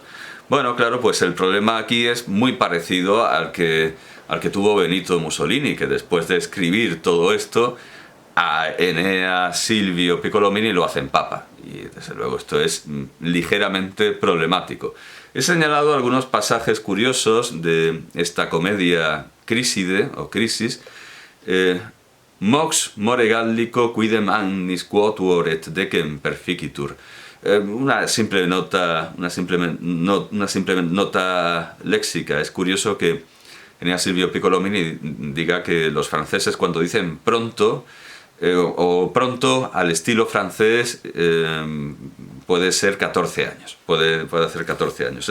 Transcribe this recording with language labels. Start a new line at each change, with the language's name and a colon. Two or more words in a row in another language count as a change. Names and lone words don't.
Spanish: Bueno, claro, pues el problema aquí es muy parecido al que tuvo Benito Mussolini, que después de escribir todo esto, a Enea Silvio Piccolomini lo hacen papa. Y desde luego esto es ligeramente problemático. He señalado algunos pasajes curiosos de esta comedia Criside, o Crisis.
Latin: Mox more gallico quidem annis quotuor et decem perficitur.
Spanish: Una simple nota léxica. Es curioso que Enea Silvio Piccolomini diga que los franceses, cuando dicen pronto, o pronto al estilo francés, puede ser 14 años, puede hacer 14 años.